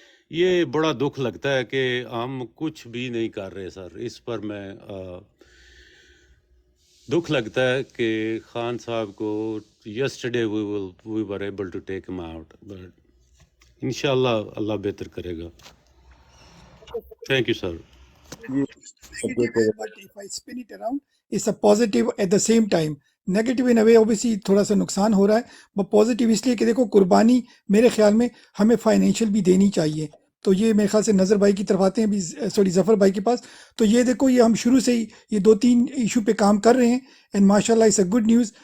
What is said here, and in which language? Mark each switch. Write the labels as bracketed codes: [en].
[ur] یہ بڑا دکھ لگتا ہے کہ ہم کچھ بھی نہیں کر رہے سر. اس پر میں دکھ لگتا ہے کہ خان صاحب کو [en] yesterday we were able to take him out, [ur] بٹ انشاءاللہ اللہ بہتر کرے گا. [en] Thank you sir. جی Negative है, but if I spin it around, it's a positive at the same time. Negative in a way obviously [ur] تھوڑا سا نقصان ہو رہا ہے, [en] but positive [ur] اس لیے کہ دیکھو قربانی میرے خیال میں ہمیں فائنینشیل بھی دینی چاہیے. تو یہ میرے خیال سے نظر بھائی کی طرف آتے ہیں بھی, سوری ظفر بھائی کے پاس. تو یہ دیکھو یہ ہم شروع سے ہی یہ 2-3 ایشو پہ کام کر رہے ہیں, [en] And ماشاء اللہ is a good news.